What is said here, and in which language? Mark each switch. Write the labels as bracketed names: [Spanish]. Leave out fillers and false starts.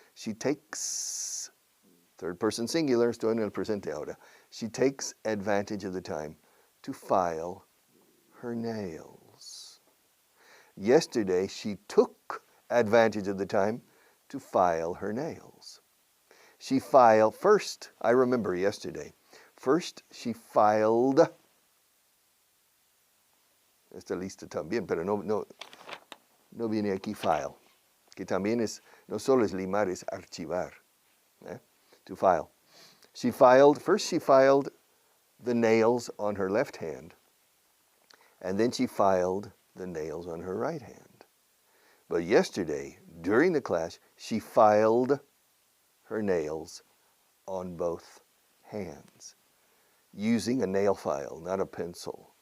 [English] She takes, third person singular, [Spanish] estoy en el presente ahora. [English] She takes advantage of the time to file her nails. Yesterday, she took advantage of the time to file her nails. She filed first, I remember yesterday, first she filed, [Spanish] esta lista también, pero no viene aquí file, que también es, no solo es limar, es archivar, to file. [English] First she filed the nails on her left hand, and then she filed the nails on her right hand. But yesterday, during the class, she filed her nails on both hands using a nail file, not a pencil.